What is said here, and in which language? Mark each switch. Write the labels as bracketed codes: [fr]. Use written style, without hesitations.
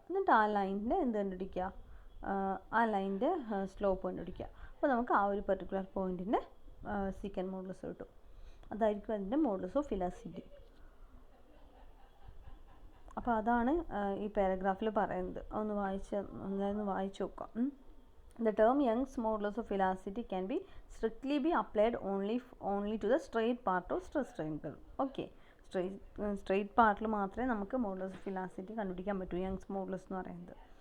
[ml] എന്നിട്ട് ആ ലൈനിൻ്റെ എന്ത് കണ്ടുപിടിക്കുക, ആ ലൈനിൻ്റെ സ്ലോപ്പ് കണ്ടുപിടിക്കുക. അപ്പോൾ നമുക്ക് ആ ഒരു പെർട്ടിക്കുലർ പോയിന്റിൻ്റെ സീക്കൻഡ് മോഡുലസ് കിട്ടും. അതായിരിക്കും അതിൻ്റെ മോഡുലസ് ഓഫ് ഇലാസ്റ്റിസിറ്റി. അപ്പോൾ അതാണ് ഈ പാരഗ്രാഫിൽ പറയുന്നത്. ഒന്ന് വായിച്ച് നോക്കാം. [en] The term Young's modulus of elasticity can be strictly be applied only to the straight part of stress strain curve. [ml] Okay, straight പാർട്ടിൽ മാത്രമേ നമുക്ക് മോഡുലസ് ഓഫ് ഇലാസ്റ്റിസിറ്റി കണ്ടുപിടിക്കാൻ പറ്റൂ, യങ്സ് മോഡുലസ് എന്ന് പറയുന്നത്.